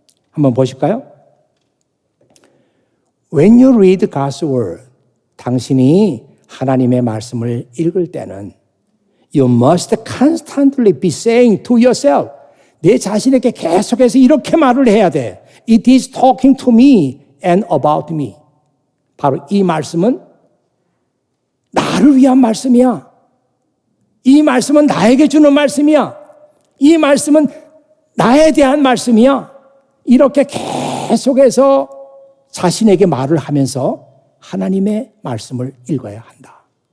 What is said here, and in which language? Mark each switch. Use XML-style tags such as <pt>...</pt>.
<ko>한번 보실까요?</ko> <en>When you read God's word,</en> <ko>당신이 하나님의 말씀을 읽을 때는</ko> <en>You must constantly be saying to yourself,</en> <ko>내 자신에게 계속해서 이렇게 말을 해야 돼.</ko> <en>It is talking to me and about me.</en> <ko>바로 이 말씀은 나를 위한 말씀이야. 이 말씀은 나에게 주는 말씀이야. 이 말씀은 나에 대한 말씀이야. 이렇게 계속해서 자신에게 말을 하면서 하나님의 말씀을 읽어야 한다.</ko>